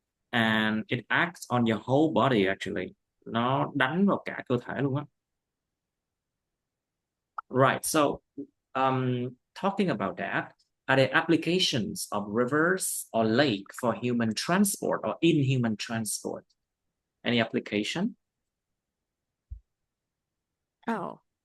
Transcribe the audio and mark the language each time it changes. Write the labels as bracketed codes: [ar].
[en] And it acts on your whole body actually. [vi] Nó đánh vào cả cơ thể luôn á. [en] Right, so talking about that, are there applications of rivers or lake for human transport or in human transport? Any application? Oh.